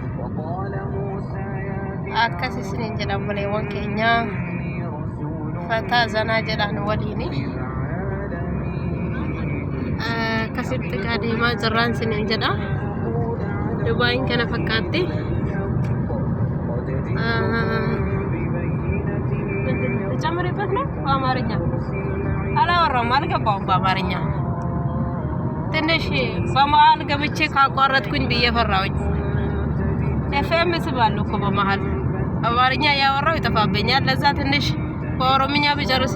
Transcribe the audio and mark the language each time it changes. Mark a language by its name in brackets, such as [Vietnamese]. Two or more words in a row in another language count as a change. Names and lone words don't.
[Oromo] akkasi siniin jedhan buleewwan keenya fataa zanaa jedhan waliini kasitti deemaa jirraan siniin jedha Dubaayin kana fakkaatti [Amharic] ጨምሬበት ነው በአማርኛ አላወራም አልገባውም በአማርኛ ትንሽ በመሃል ገብቼ ካቋረጥኩኝ ብዬ ፈራሁኝ ኤፍኤም ስባለሁ እኮ በመሃል አማርኛ ያወራው ይጠፋብኛል ለዛ ትንሽ በኦሮምኛ ብጨርስ